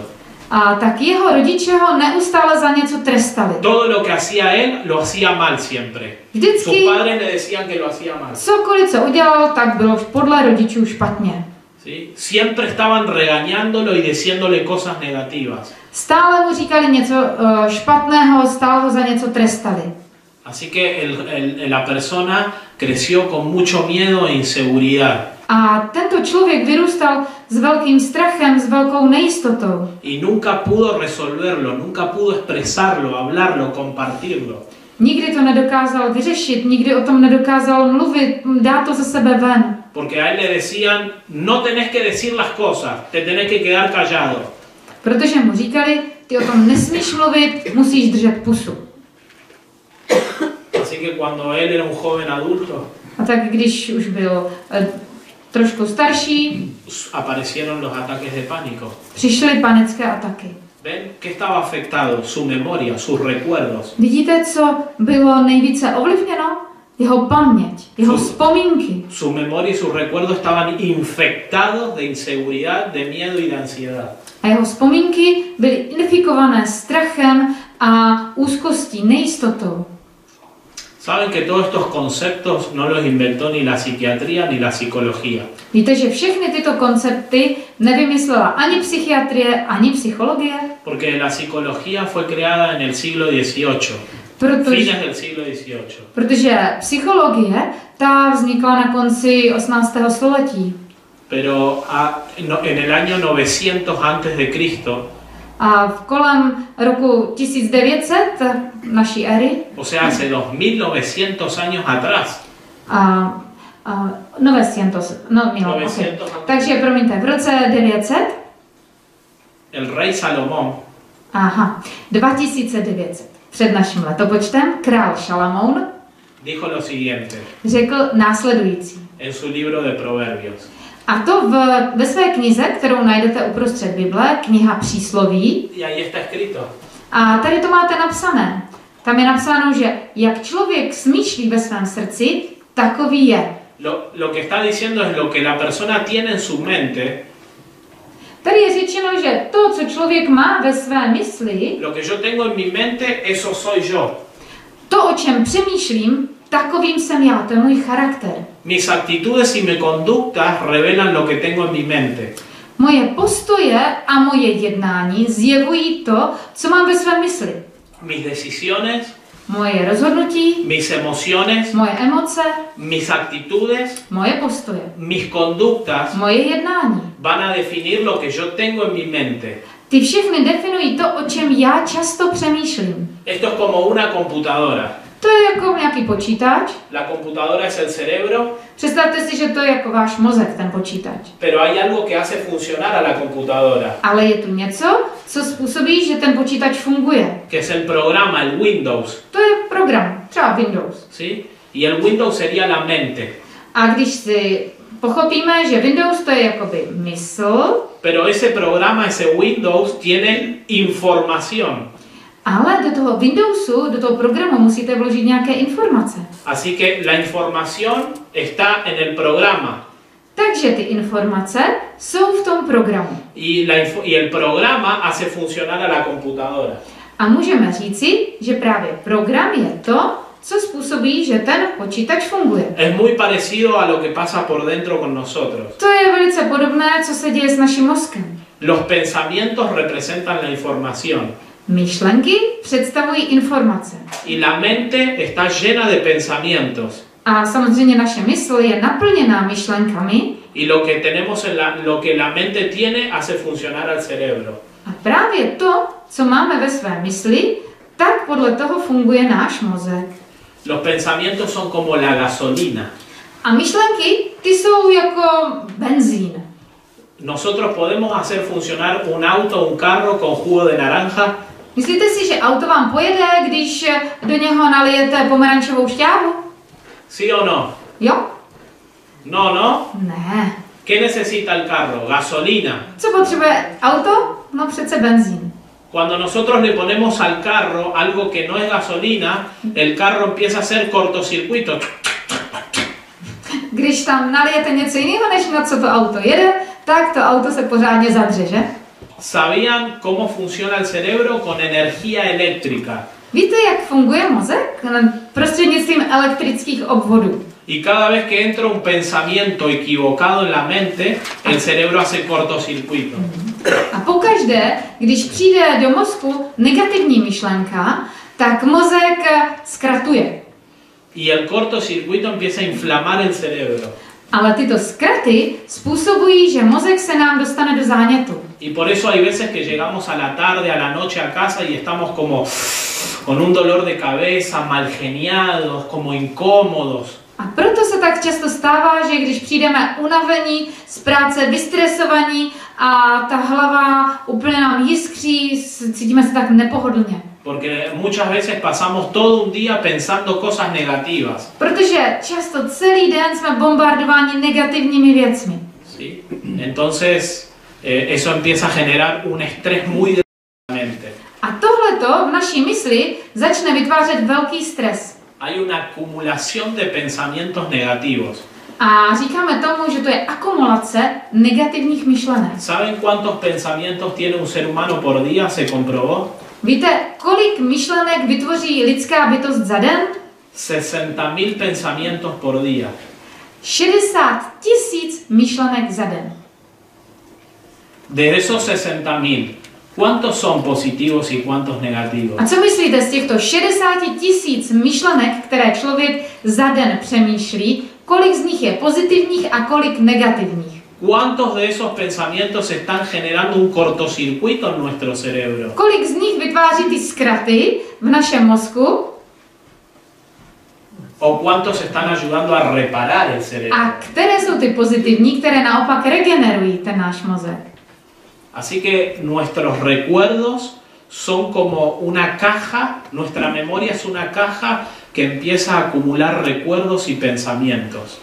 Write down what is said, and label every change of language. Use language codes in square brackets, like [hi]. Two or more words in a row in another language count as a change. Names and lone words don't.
[cs] a tak jeho rodiče ho neustále za něco trestali. [es] Todo lo que hacía él, lo hacía mal siempre. Sus [cs] Vždycky [es] padres le decían que lo hacía mal. [cs] cokoliv, co udělal, tak bylo podle rodičů špatně. [es] ¿Sí? Siempre estaban regañándolo y diciéndole cosas negativas. [cs] Stále mu říkali něco špatného, stále ho za něco trestali. [es] Así que la persona creció con mucho miedo e inseguridad. [cs] A tento člověk vyrůstal s velkým strachem, s velkou nejistotou. [es] Y nunca pudo resolverlo, nunca pudo expresarlo, hablarlo, compartirlo. [cs] Nikdy to nedokázal vyřešit, nikdy o tom nedokázal mluvit, dát to ze sebe ven. [es] Porque a él le decían, no tenés que decir las cosas, te tenés que quedar callado. [cs] Protože mu říkali, ty o tom nesmíš mluvit, musíš držet pusu. [es] Así que cuando él era un joven adulto, [cs] A tak když už byl trošku starší, [es] aparecieron los ataques de pánico. [cs] přišly panické ataky. [es] ¿Ven? ¿Qué estaba afectado? Su memoria, sus recuerdos. [cs] Vidíte, co bylo nejvíce ovlivněno? Jeho paměť, jeho vzpomínky. [es] Su memoria y sus recuerdos estaban infectados de inseguridad, de miedo y de ansiedad. [cs] A jeho vzpomínky byly infikované strachem a úzkostí, nejistotou. [es] Saben que todos estos conceptos no los inventó ni la psiquiatría ni la psicología. [cs] Víte, že všechny tyto koncepty nevymyslela ani psychiatrie, ani psychologie? [es] Porque la psicología fue creada en el siglo XVIII. Fines del siglo XVIII. [cs] Protože psychologie, ta vznikla na konci 18. století. [es] Pero en el año 900 antes de Cristo, [cs] A kolem roku 1900 naší éry, [es] o sea, hace 2900 años atrás. 900, no milo, 900. [cs] Okay. Takže promiňte, v roce 900, [es] el rey Salomón, [cs] 2900 před naším letopočtem, král Šalamoun [es] dijo lo siguiente [cs] řekl následující. [es] en su libro de Proverbios. [cs] A to ve své knize, kterou najdete uprostřed Bible, kniha Přísloví. [es] Y ahí está escrito. [cs] A tady to máte napsané. Tam je napsáno, že jak člověk smýšlí ve svém srdci, takový je. [es] Lo que está diciendo es lo que la persona tiene en su mente. [cs] Tady je řečeno, že to, co člověk má ve své mysli, [es] Lo que yo tengo en mi mente, eso soy yo. [cs] to, o čem přemýšlím, takovým jsem já, to je můj charakter. [es] Mis actitudes y mis conductas revelan lo que tengo en mi mente. [cs] Moje postoje a moje jednání zjevují to, co mám ve své mysli. [es] Mis decisiones, [cs] Moje rozhodnutí, [es] mis emociones, [cs] moje emoce, [es] mis actitudes, [cs] moje postoje, [es] mis conductas [cs] moje jednání. [es] van a definir lo que yo tengo en mi mente. [cs] Ty všechny definují to, o čem já často přemýšlím. [es] Esto es como una computadora. [cs] To je jako nějaký počítač. [es] La computadora es el cerebro, [cs] Představte si, že to je jako váš mozek, ten počítač. [es] pero hay algo que hace funcionar a la computadora, [cs] Ale je tu něco, co způsobí, že ten počítač funguje. [es] que es el programa, el Windows, [cs] To je program, třeba Windows. [es] ¿sí? Y el Windows sería la mente. [cs] A když si pochopíme, že Windows to je jakoby mysl, [es] Pero ese programa, ese Windows, tiene información. [cs] ale do toho Windowsu, do toho programu musíte vložit nějaké informace. [es] Así que la información está en el programa. [cs] Takže ty informace jsou v tom programu. [es] Y el programa hace funcionar a la computadora. [cs] A můžeme říci, že právě program je to, co způsobí, že ten počítač funguje. [es] Es muy parecido a lo que pasa por dentro con nosotros. [cs] To je velice podobné, co se děje s naším mozkem. [es] Los pensamientos representan la información. [cs] Myšlenky představují informace. [es] Y la mente está llena de pensamientos. [cs] A samozřejmě naše mysl je naplněná myšlenkami. [es] Y lo que tenemos lo que la mente tiene hace funcionar al cerebro. [cs] A právě to, co máme ve své mysli, tak podle toho funguje náš mozek. [es] Los pensamientos son como la gasolina. [cs] A myšlenky, ty jsou jako benzín. [es] Nosotros podemos hacer funcionar un auto, un carro con jugo de naranja. [cs] Myslíte si, že auto vám pojede, když do něho nalijete pomerančovou šťávu? [es] ¿Sí o no? [cs] Jo? [es] No, no. [cs] Ne. [es] ¿Qué necesita el carro? Gasolina. [cs] Co potřebuje auto? No přece benzín. [es] Cuando nosotros le ponemos al carro algo que no es gasolina, el carro empieza a hacer cortocircuito. [cs] Když tam nalijete něco jiného, než na co to auto jede, tak to auto se pořádně zadře, že? [es] ¿Sabían cómo funciona el cerebro con energía eléctrica? [cs] Víte, jak funguje mozek? Prostřednictvím elektrických obvodů. [es] Y cada vez que entra un pensamiento equivocado en la mente, el cerebro hace cortocircuito. [cs] A pokaždé, když přijde do mozku negativní myšlenka, tak mozek zkratuje. [es] Y el cortocircuito empieza a inflamar el cerebro. [cs] Ale tyto zkraty způsobují, že mozek se nám dostane do zánětu. [es] Y por eso hay veces que llegamos a la tarde, a la noche a casa y estamos como con un dolor de cabeza, mal geniados, como incómodos. [cs] A proto se tak často stává, že když přijdeme unavení, z práce vystresovaní a ta hlava úplně nám jiskří, cítíme se tak nepohodlně. [es] Porque muchas veces pasamos todo un día pensando cosas negativas. [cs] Protože často celý den jsme bombardováni negativními věcmi. [es] ¿Sí? Entonces, eso empieza a generar un estrés muy grande en la mente. [cs] A tohleto v naší mysli začne vytvářet velký stres. [es] Hay una acumulación de pensamientos negativos. [cs] A říkáme tomu, že to je akumulace negativních myšlenek. [es] ¿Saben cuántos pensamientos tiene un ser humano por día? Se comprobó. [cs] Víte, kolik myšlenek vytvoří lidská bytost za den? [es] 60.000 pensamientos por día. [cs] 60 000 myšlenek za den. [es] De esos 60.000, ¿cuántos son positivos y cuántos negativos? [cs] A co myslíte z těchto 60 000 myšlenek, které člověk za den přemýšlí, kolik z nich je pozitivních a kolik negativních? [es] ¿Cuántos de esos pensamientos están generando un cortocircuito en nuestro cerebro? [cs] Kolik z nich vytváří ty zkraty v našem mozku? [es] ¿O cuántos están ayudando a reparar el cerebro? [cs] A které jsou ty pozitivní, které naopak regenerují ten náš mozek? [es] Así que nuestros recuerdos son como una caja, nuestra memoria es una caja que empieza a acumular recuerdos y pensamientos.